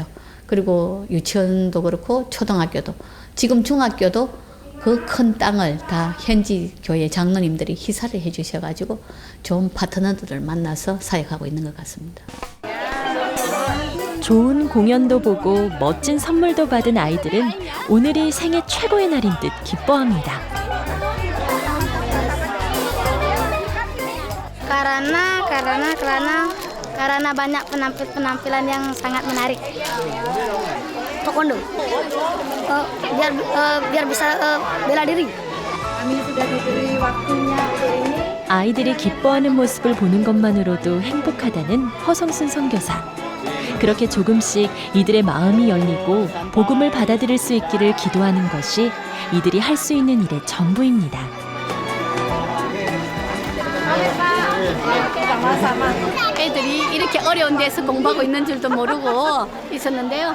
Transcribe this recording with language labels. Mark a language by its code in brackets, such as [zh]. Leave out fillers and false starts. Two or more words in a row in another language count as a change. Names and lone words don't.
[ko] 그리고 유치원도 그렇고 초등학교도 지금 중학교도 그 큰 땅을 다 현지 교회 장로님들이 희사를 해주셔가지고 좋은 파트너들을 만나서 사역하고 있는 것 같습니다. 좋은 공연도 보고 멋진 선물도 받은 아이들은 오늘이 생애 최고의 날인 듯 기뻐합니다. [id] Karena banyak penampilan yang sangat menarik. Taekwondo. Biar bisa bela diri. Kami sudah diberi waktunya ini. [ko] 아이들이 기뻐하는 모습을 보는 것만으로도 행복하다는 허성순 선교사. 그렇게 조금씩 이들의 마음이 열리고 복음을 받아들일 수 있기를 기도하는 것이 이들이 할 수 있는 일의 전부입니다. 애들이 이렇게 어려운 데서 공부하고 있는 줄도 모르고 있었는데요.